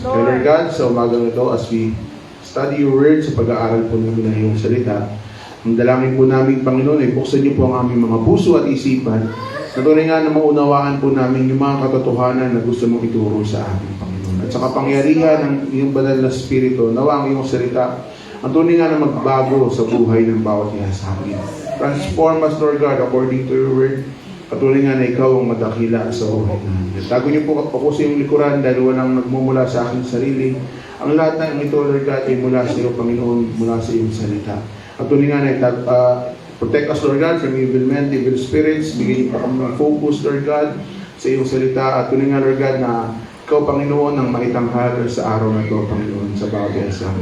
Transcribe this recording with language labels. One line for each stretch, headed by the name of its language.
Filipino: Kaya Lord God, sa umagang ito,
English: as we study your word,
Filipino: sa pag-aaral po namin ng iyong salita, ang dalangin po namin, Panginoon, ay buksan niyo po ang aming mga puso at isipan, na tunay nga na maunawaan po namin yung mga katotohanan na gusto mong ituro sa amin, Panginoon. At sa kapangyarihan ng iyong banal na spirito, nawa ang iyong salita, ang tunay nga na magbago sa buhay ng bawat isa sa amin.
English: Transform us, Lord God, according to your word.
Filipino: Patuloy nga na ikaw ang madakila sa buhay namin. Tago niyo po ako sa iyong likuran dahil walang nagmumula sa aking sarili. Ang lahat ng ito, Lord God, ay mula sa iyo, Panginoon, mula sa iyong salita. Patuloy nga na
English: protect us, Lord God, from evil men, evil spirits.
Filipino: Bigyan niyo pa kami ng focus, Lord God, sa iyong salita. At tuloy nga, Lord God, na ikaw, Panginoon, ang maitanghal sa araw na ito, Panginoon, sa bawat isa.